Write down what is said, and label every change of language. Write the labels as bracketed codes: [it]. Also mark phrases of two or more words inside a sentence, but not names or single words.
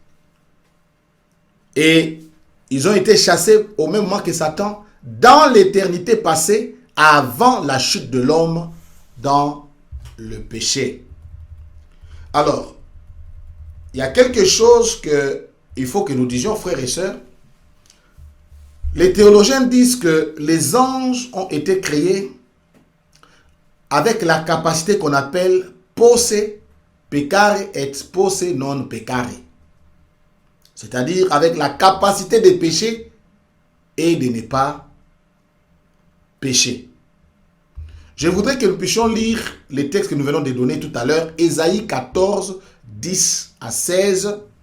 [fr] Et ils ont été chassés au même moment que Satan dans l'éternité passée, avant la chute de l'homme dans le péché. Alors, il y a quelque chose qu'il faut que nous disions, frères et sœurs. Les théologiens disent que les anges ont été créés avec la capacité qu'on appelle [la] posse peccare [fr] et [la] posse non peccare. [fr] C'est-à-dire avec la capacité de pécher et de ne pas pécher. Je voudrais que nous puissions lire les textes que nous venons de donner tout à l'heure. Ésaïe 14, 10 à 16.